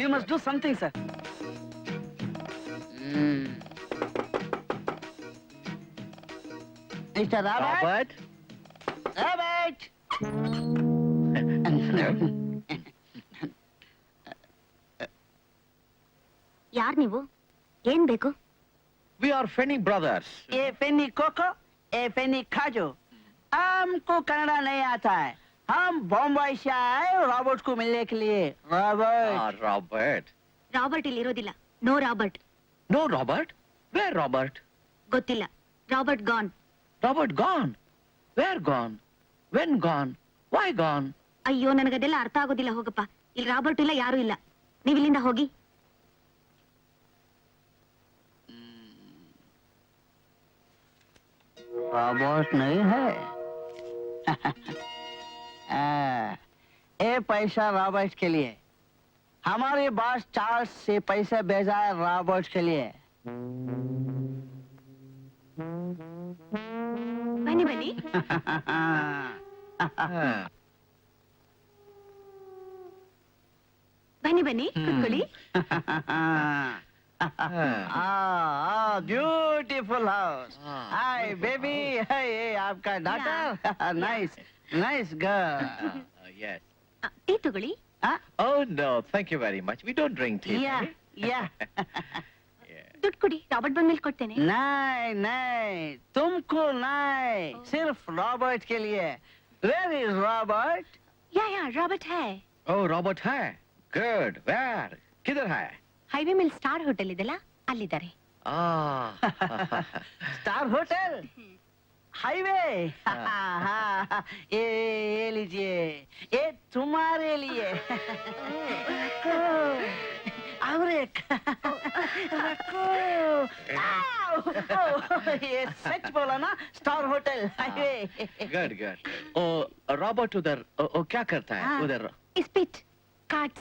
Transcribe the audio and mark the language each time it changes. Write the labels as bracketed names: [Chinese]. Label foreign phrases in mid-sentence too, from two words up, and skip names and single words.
[English] We must do something sir. Mister Robert. ರಾಬರ್ಟ್. [Kannada] ಯಾರ್ ನೀವು? ಏನ್ ಬೇಕು? [English] We are Feni brothers. ए पेनी कोको, ए पेनी खाजो. [Hindi] हमको कन्नड़ा नहीं आता है. हम बॉम्बे से आए रॉबर्ट को मिलने के लिए. रॉबर्ट. [Kannada] ರಾಬರ್ಟ್. ರಾಬರ್ಟ್ ಇಲ್ಲಿ ಇರೋದಿಲ್ಲ. ನೋ ರಾಬರ್ಟ್. [English] No Robert? Where Robert? [Kannada] ಗೊತ್ತಿಲ್ಲ. ರಾಬರ್ಟ್ ಗಾನ್. [English] Robert gone? Where gone? When gone? Why gone? [Kannada] ಅಯ್ಯೋ, ನನಗದೆಲ್ಲ ಅರ್ಥ ಆಗೋದಿಲ್ಲ. ಹೋಗಪ್ಪ. ಇಲ್ಲಿ ರಾಬರ್ಟ್ ಇಲ್ಲ, ಯಾರು ಇಲ್ಲ. ನೀವ್ ಇಲ್ಲಿಂದ ಹೋಗಿ. [Hindi] रॉबर्ट नहीं है. ए पैसा रॉबर्ट के लिए. हमारे बॉस चार्ल्स से पैसा भेजा है रॉबर्ट के लिए. [Kannada] ಬನ್ನಿ ಬನ್ನಿ. ಬನ್ನಿ ಬನ್ನಿ, ಕೂತ್ಕೊಳ್ಳಿ. [English] Beautiful house. Hi baby. Hi, आपका daughter. Nice nice girl. Yes. [Kannada] ಟೀ ತಗೊಳ್ಳಿ. [English] Oh no, thank you very much. We don't drink tea. Yeah yeah. [Kannada] ದುಡ್ಡು ಕೊಡಿ, ರಾಬರ್ಟ್ ಬಂದ್ಮೇಲೆ ಕೊಡ್ತೇನೆ. [Hindi] नहीं नहीं, तुमको नहीं, सिर्फ रॉबर्ट के लिए. [English] Where is Robert? [Hindi] या रॉबर्ट है. [English] Oh, Robert है. Good. Where? [Hindi] किधर है? [Kannada] ಹೈವೇ ಮೇಲೆ [English] star hotel [Kannada] ಇದೆಲ್ಲ, ಅಲ್ಲಿದ್ದಾರೆ. Ah. [English] Star hotel. Highway. [Hindi] ये लीजिए, ये तुम्हारे लिए. और एक रखो. ये सच बोला ना, [English] star hotel highway. Good, good. Oh, [Hindi] Robert उधर, oh, क्या करता है उधर? [English] Spit cards.